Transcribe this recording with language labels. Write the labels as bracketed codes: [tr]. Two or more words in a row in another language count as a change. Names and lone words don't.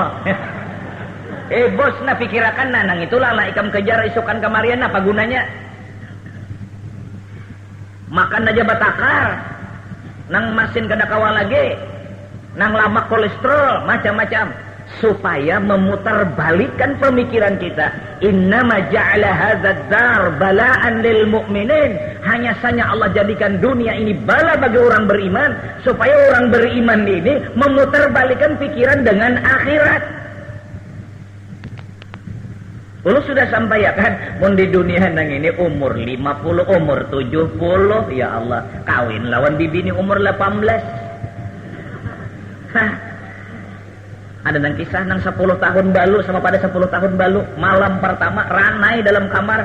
[bjn] Bos, nah pikirakan nang itulah lah ikam kejar isukan kemarian, apa gunanya? Makan aja batakar, nang masin kada kawal lagi, nang lama kolesterol, macam-macam, supaya memutarbalikkan pemikiran kita. [ar] إنما جعل هذه الدار بلاء للمؤمنين. [id] Hanya saja Allah jadikan dunia ini bala bagi orang beriman, supaya orang beriman ini memutarbalikkan pikiran dengan akhirat. Lu sudah sampaikan, [bjn] mun di dunia nang ini umur 50, umur 70, [ar] يا الله, [bjn] kawin lawan bibini umur 18. Hah. Ada nang kisah nang 10 tahun balu sama pada 10 tahun balu, malam pertama ranai dalam kamar.